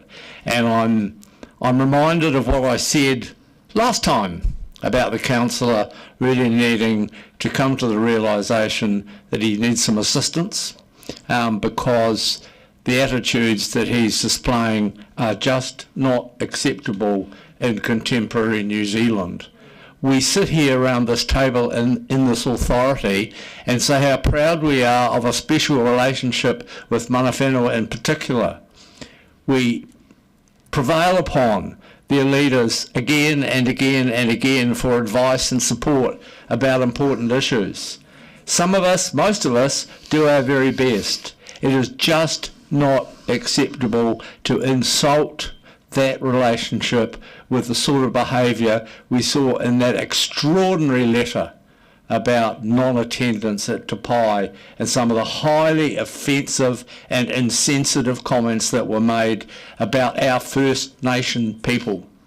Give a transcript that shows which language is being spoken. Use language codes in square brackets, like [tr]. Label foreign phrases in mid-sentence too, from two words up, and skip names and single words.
[en] And I'm reminded of what I said last time about the councillor really needing to come to the realisation that he needs some assistance, because the attitudes that he's displaying are just not acceptable in contemporary New Zealand. We sit here around this table in this authority and say how proud we are of a special relationship with [mi] mana whenua [en] in particular. We prevail upon their leaders again and again and again for advice and support about important issues. Some of us, most of us, do our very best. It is just not acceptable to insult that relationship with the sort of behaviour we saw in that extraordinary letter about non-attendance at Te Pai and some of the highly offensive and insensitive comments that were made about our First Nation people.